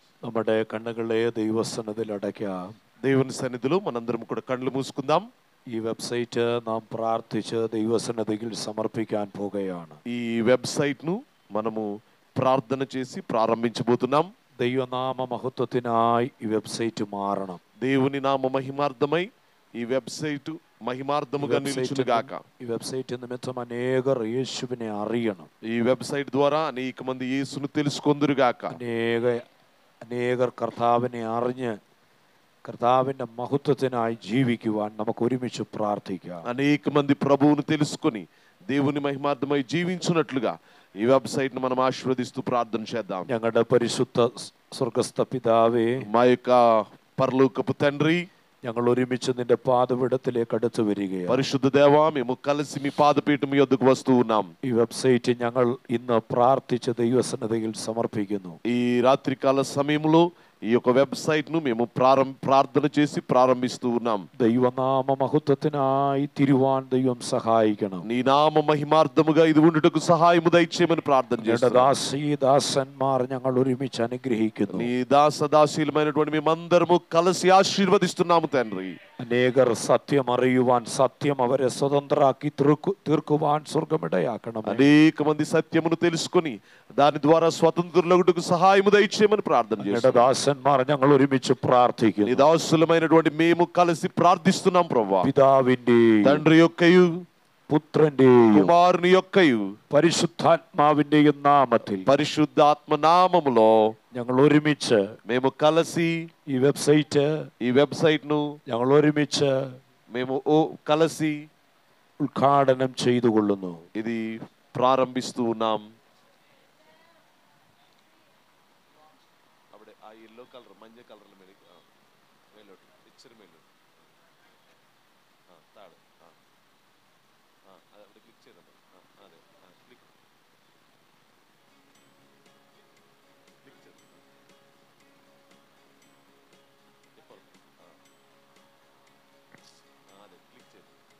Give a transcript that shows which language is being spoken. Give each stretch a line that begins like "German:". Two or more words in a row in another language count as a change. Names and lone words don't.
Malayalam: നമ്മുടെ കണ്ണുകളെ ദൈവസന്നിധിയിൽ അടയ്ക്കാം.
Telugu: దేవుని సన్నిధిలో మనందరం కూడా కళ్ళు మూసుకుందాం.
Malayalam: ഈ വെബ്സൈറ്റ് നാം പ്രാർത്ഥിച്ച് ദൈവസന്നിധിയിൽ സമർപ്പിക്കാൻ പോകുകയാണ്.
Telugu: ఈ వెబ్సైట్ ను మనము ప్రార్థన చేసి ప్రారంభించబోతున్నాం.
Malayalam: ദൈവനാമ മഹത്വത്തിനായി ഈ വെബ്സൈറ്റ് മാറണം.
Telugu: దేవుని నామ మహిమార్థమై ఈ వెబ్సైట్ మహిమార్థముగా నిలుచునుగాక.
Malayalam: ഈ വെബ്സൈറ്റ് നിമിത്തം അനേകർ യേശുവിനെ അറിയണം.
Telugu: ఈ వెబ్సైట్ ద్వారా అనేక మంది యేసును తెలుసుకొందురుగాక.
Malayalam: അനേകർ കർത്താവിനെ അറിഞ്ഞ് കർത്താവിന്റെ മഹത്വത്തിനായി ജീവിക്കുവാൻ നമുക്ക് ഒരുമിച്ച് പ്രാർത്ഥിക്കാം.
Telugu: అనేక మంది ప్రభువును తెలుసుకొని దేవుని మహిమార్థమై జీవించున్నట్లుగా ఈ వెబ్సైట్ ను మనం ఆశీర్వదిస్తూ ప్రార్థన చేద్దాం.
Malayalam: ഞങ്ങളുടെ പരിശുദ്ധ സ്വർഗസ്ഥ പിതാവേ,
Telugu: మా యొక్క పరలోకపు తండ్రి,
Malayalam: ഞങ്ങൾ ഒരുമിച്ച് നിന്റെ പാദപീഠത്തിലേക്ക് അടുത്തു വരികയാണ്.
Telugu: పరిశుద్ధ దేవా, మేము కలిసి మీ పాదపీఠం యొద్దకు వస్తూ ఉన్నాం.
Malayalam: ഈ വെബ്സൈറ്റ് ഞങ്ങൾ ഇന്ന് പ്രാർത്ഥിച്ച് ദൈവസന്നിധിയിൽ സമർപ്പിക്കുന്നു.
Telugu: ఈ రాత్రికాల సమయంలో ఈ యొక్క వెబ్సైట్ ను మేము ప్రార్థన చేసి ప్రారంభిస్తూ ఉన్నాం.
Malayalam: ദൈവനാമ മഹത്വത്തിനായി തിരുവാൻ ദൈവം സഹായിക്കണം.
Telugu: నీ నామ మహిమార్థముగా ఇది ఉండుటకు సహాయము దయచేయమని ప్రార్థన చేస్తున్నాం.
Malayalam: ദാസന്മാർ ഞങ്ങൾ ഒരുമിച്ച് അനുഗ്രഹിക്കുന്നു.
Telugu: నీ దాసదాసీలమైనటువంటి మేమందరము కలిసి ఆశీర్వదిస్తున్నాము తండ్రి.
Malayalam: അനേകർ സത്യം അറിയുവാൻ, സത്യം അവരെ സ്വതന്ത്രരാക്കി തീർക്കുവാൻ സ്വർഗമിടയാക്കണം.
Telugu: అనేక మంది సత్యమును తెలుసుకొని దాని ద్వారా స్వతంత్రులగుటకు సహాయము దయచేయమని ప్రార్థన చేస్తున్నాం.
Malayalam: ദാസന്മാർ ഞങ്ങൾ ഒരുമിച്ച് പ്രാർത്ഥിക്കുന്നു.
Telugu: నీ దాసులమైనటువంటి మేము కలిసి ప్రార్థిస్తున్నాం ప్రభువా.
Malayalam: പിതാവിന്റെയും
Telugu: తండ్రి యొక్కయు
Malayalam: പുത്രന്റെയും
Telugu: కుమారుని యొక్కయు
Malayalam: പരിശുദ്ധാത്മാവിന്റെയും നാമത്തിൽ
Telugu: పరిశుద్ధాత్మ నామములో
Malayalam: ഞങ്ങൾ ഒരുമിച്ച്
Telugu: మేము కలిసి
Malayalam: ഈ വെബ്സൈറ്റ്
Telugu: ను
Malayalam: ഞങ്ങൾ ഒരുമിച്ച്
Telugu: మేము కలిసి
Malayalam: ഉദ്ഘാടനം ചെയ്തുകൊള്ളുന്നു.
Telugu: ఇది ప్రారంభిస్తూ ఉన్నాం.
Malayalam: അവിടെ ആ
English: yellow colour
Malayalam: മഞ്ഞ കളറിൽ മേലോട്ട് പിക്ചർ മേലോട്ട് താഴെ അവിടെ ക്ലിക്ക് ചെയ്താൽ അതെ ക്ലിക്ക് അതെ ക്ലിക്ക് ചെയ്തു.